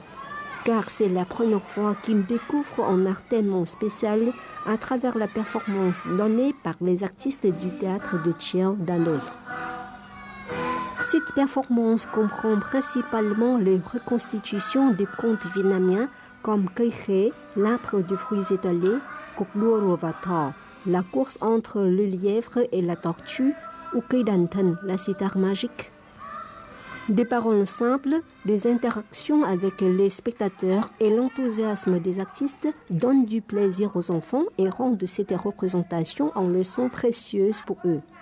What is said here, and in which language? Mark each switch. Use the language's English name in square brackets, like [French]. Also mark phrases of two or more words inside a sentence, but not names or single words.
[French] Car c'est la première fois qu'ils découvrent un art tellement spécial à travers la performance donnée par les artistes du théâtre de Chiao d'Hanoï. Cette performance comprend principalement les reconstitutions des contes vietnamiens comme Cây Khế, l'arbre de fruits étoilés, Cuộc đua rùa và thỏ, la course entre le lièvre et la tortue, ou Cây Đàn Thần, la cithare magique. Des paroles simples, des interactions avec les spectateurs et l'enthousiasme des artistes donnent du plaisir aux enfants et rendent cette représentation en leçon précieuse pour eux.